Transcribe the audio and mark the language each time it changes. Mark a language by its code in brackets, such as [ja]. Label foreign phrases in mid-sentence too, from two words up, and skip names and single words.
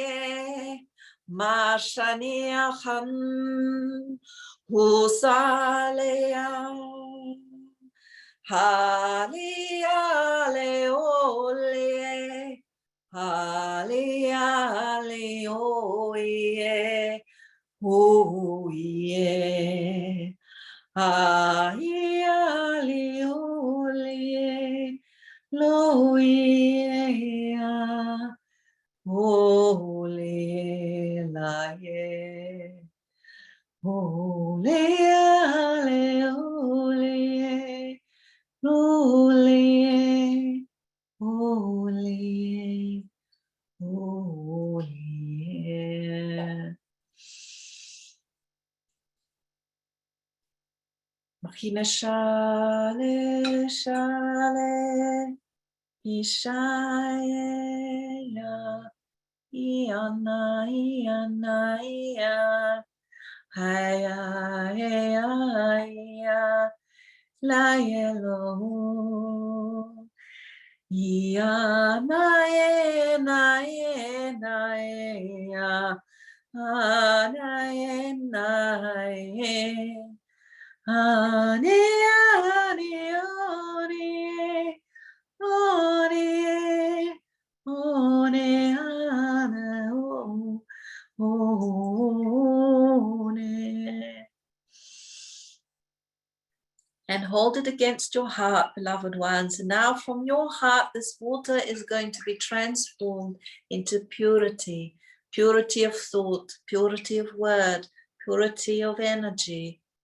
[en] Mashania Khan Husalea Halia Leole Halia Leoye Oye Halia Leole Loia Ole la ye Ole ale ole ole ole ole Machina shale shale Ishaya Iana Iana Ia Haya Haya La Yelo Iana Ena Ena Ea Ana Ena Ea Ani Ani Ani Ore, ore, ana, o, ore. And hold it against your heart, beloved ones. And now from your heart, this water is going to be transformed into purity, purity of thought, purity of word, purity of energy.